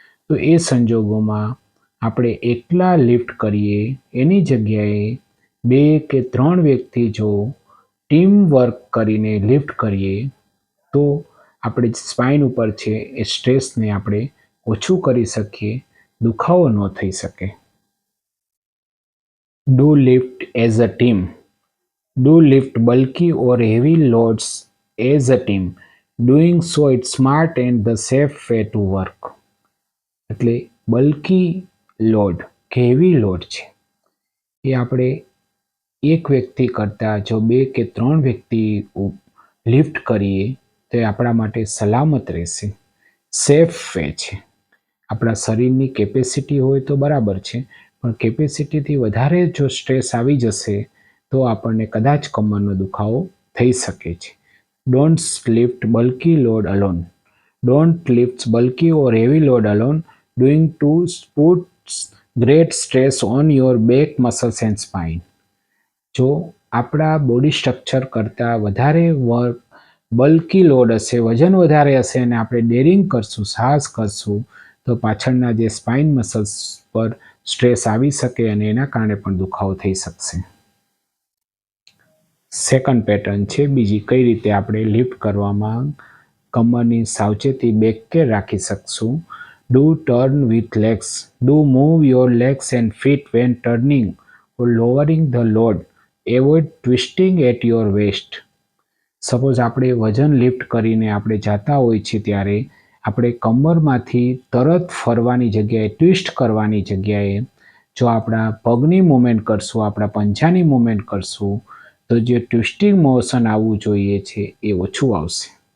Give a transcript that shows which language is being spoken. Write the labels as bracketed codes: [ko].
[gu] તો એ સંજોગોમાં આપણે એકલા લિફ્ટ કરીએ એની જગ્યાએ 2 કે 3 વ્યક્તિ જો ટીમ વર્ક કરીને લિફ્ટ કરીએ તો આપણે સ્પાઇન ઉપર છે એ સ્ટ્રેસને આપણે ઓછું કરી શકીએ, દુખાવો ન થઈ શકે. [en] Do lift as a team. Do lift bulky or heavy loads as a team. Doing so it's smart and the safe way to work. [gu] એટલે બલ્કી લોડ કે હેવી લોડ છે એ આપણે એક વ્યક્તિ કરતાં જો 2 કે 3 વ્યક્તિ લિફ્ટ કરીએ તો એ આપણા માટે સલામત રહેશે, સેફ વે છે. આપણા શરીરની કેપેસિટી હોય તો બરાબર છે, પણ કેપેસિટીથી વધારે જો સ્ટ્રેસ આવી જશે તો આપણને કદાચ કમરનો દુખાવો થઈ શકે છે. [en] Don't lift bulky load alone. Don't lift bulky or heavy load alone. Doing to puts great stress on your back muscles and spine. [gu] જો આપણા બોડી સ્ટ્રક્ચર કરતાં વધારે બલ્કી લોડ હશે, વજન વધારે હશે અને આપણે ડેરિંગ કરશું, સાહસ કરશું તો પાછળના જે સ્પાઇન મસલ્સ પર સ્ટ્રેસ આવી શકે અને એના કારણે પણ દુખાવો થઈ શકશે. સેકન્ડ પેટર્ન છે બીજી, કઈ રીતે આપણે લિફ્ટ કરવામાં કમરની સાવચેતી બેક રાખી શકશું. [en] Do turn with legs. Do move your legs and feet when turning or lowering the load. Avoid twisting at your waist. [gu] Suppose આપણે વજન લિફ્ટ કરીને આપણે જાતા હોય છે ત્યારે આપણે કમરમાંથી તરત ફરવાની જગ્યાએ, ટ્વિસ્ટ કરવાની જગ્યાએ જો આપણા પગની મૂવમેન્ટ કરશું, આપણા પંજાની મૂવમેન્ટ કરશું તો જે ટ્વિસ્ટિંગ મોશન આવવું જોઈએ છે એ ઓછું આવશે.